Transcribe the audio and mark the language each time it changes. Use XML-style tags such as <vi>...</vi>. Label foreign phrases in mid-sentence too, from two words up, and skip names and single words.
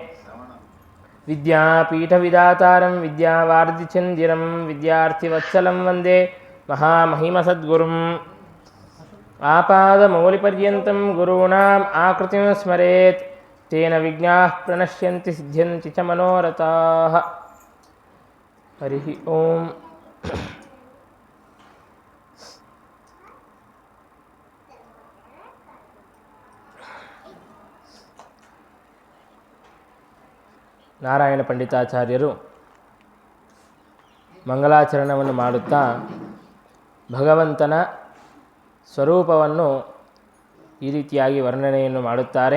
<sa>ವಿದ್ಯಾಪೀಠವಿದಾತಾರಂ ವಿದ್ಯಾವಾರ್ಧಿಚಂದಿರಂ ವಿದ್ಯಾರ್ಥಿವತ್ಸಲಂ ವಂದೇ ಮಹಾಮಹಿಮಸದ್ಗುರುಂ. ಆಪಾದಮೌಲಿಪರ್ಯಂತಂ ಗುರೂಣಾಂ ಆಕೃತಿಂ ಸ್ಮರೇತ್ ತೇನ ವಿಘ್ನಾಃ ಪ್ರಣಶ್ಯಂತಿ ಸಿದ್ಧ್ಯಂತಿ ಚ ಮನೋರಥಾಃ. ಹರಿ ಓಂ.</sa> <kn>ನಾರಾಯಣ ಪಂಡಿತಾಚಾರ್ಯರು ಮಂಗಲಾಚರಣವನ್ನು ಮಾಡುತ್ತಾ ಭಗವಂತನ ಸ್ವರೂಪವನ್ನು ಈ ರೀತಿಯಾಗಿ ವರ್ಣನೆಯನ್ನು ಮಾಡುತ್ತಾರೆ.</kn>